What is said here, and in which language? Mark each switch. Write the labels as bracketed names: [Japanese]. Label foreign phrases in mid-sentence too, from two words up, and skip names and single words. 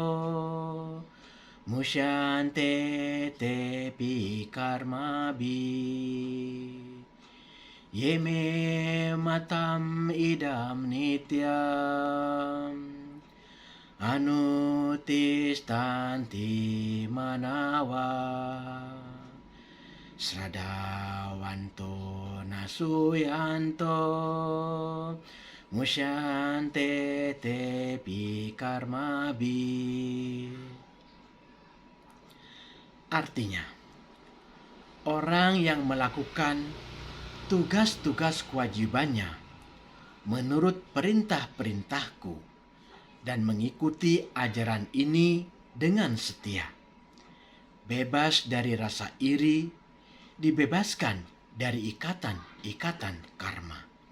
[Sanskrit] मुच्यन्ते तेऽपि कर्मभिः ये मे मतम् इदं नित्यम् अनुतिष्ठन्ति मानवाः श्रद्धावन्तो ऽनसूयन्तो मुच्यन्ते तेऽपि कर्मभिः. [Indonesian] Artinya, orang yang melakukan tugas-tugas kewajibannya menurut perintah-perintahku dan mengikuti ajaran ini dengan setia, bebas dari rasa iri, dibebaskan dari ikatan-ikatan karma.